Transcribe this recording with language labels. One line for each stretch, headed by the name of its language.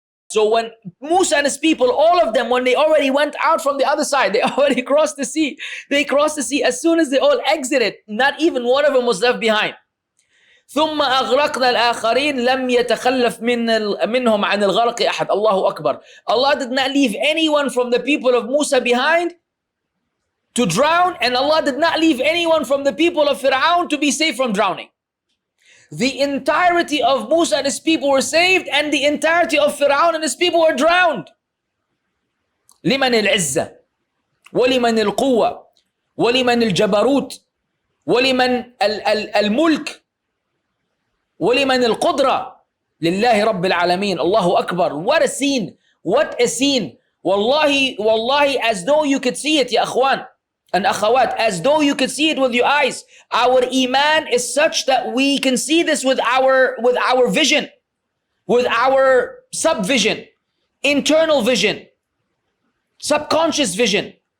English: So when Musa and his people, all of them, when they already went out from the other side, they already crossed the sea. They crossed the sea. As soon as they all exited, not even one of them was left behind.
Arabic: ثم أغرقنا الآخرين لم يتخلف منهم عن الغرق أحد.
English: Allahu Akbar. Allah did not leave anyone from the people of Musa behind to drown, and Allah did not leave anyone from the people of Fir'aun to be safe from drowning. The entirety of Musa and his people were saved, and the entirety of Fir'aun and his people were drowned.
Arabic: لمن العزة ولمن القوة ولمن الجبروت ولمن الملك ولمن القدرة لله رب العالمين.
English: Allahu Akbar. What a scene. What a scene. Wallahi, as though you could see it, ya akhwan and akhawat, as though you could see it with your eyes. Our iman is such that we can see this with our vision, with our subvision, internal vision, subconscious vision.